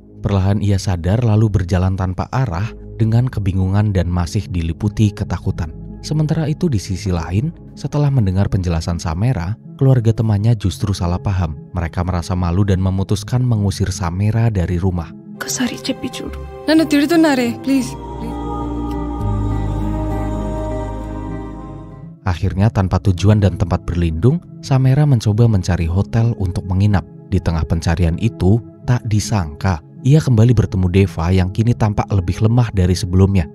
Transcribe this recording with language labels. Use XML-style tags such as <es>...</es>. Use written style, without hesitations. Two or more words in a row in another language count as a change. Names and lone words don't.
<id>Perlahan ia sadar lalu berjalan tanpa arah dengan kebingungan dan masih diliputi ketakutan. Sementara itu di sisi lain, setelah mendengar penjelasan Samira, keluarga temannya justru salah paham. Mereka merasa malu dan memutuskan mengusir Samira dari rumah. Kasari cepi</id> <te>చూడు నన్ను తిడుతున్నారే ప్లీజ్.</te> <id>Akhirnya tanpa tujuan dan tempat berlindung, Samira mencoba mencari hotel untuk menginap. Di tengah pencarian itu, tak disangka ia kembali bertemu Deva yang kini tampak lebih lemah dari sebelumnya.</id>